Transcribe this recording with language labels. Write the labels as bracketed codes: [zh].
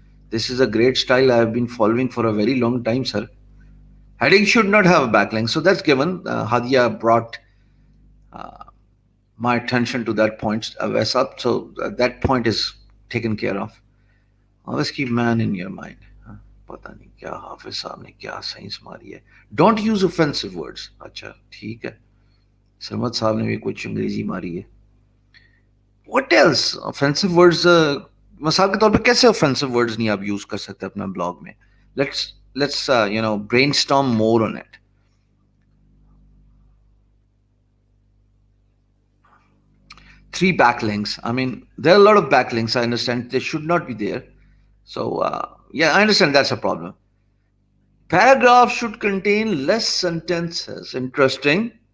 [en] This is a great style I have been following for a very long time, sir. Heading should not have a backlink. So that's given. Hadia brought my attention to that point, Vesap. So that point is taken care of. Always keep man in your mind. [hi] पता नहीं क्या हाफिज साहब ने क्या science मारी है. [en] Don't use offensive words. [hi] अच्छा ठीक है. सरमद साहब ने भी कुछ अंग्रेजी मारी है. [en] What else? Offensive words. [hi] मिसाल के तौर पे कैसे offensive words नहीं आप use कर सकते अपना blog में? [en] Let's brainstorm more on it. Three backlinks. I mean, there are a lot of backlinks. I understand they should not be there. So yeah, I understand that's a problem. Paragraph should contain less sentences. Interesting.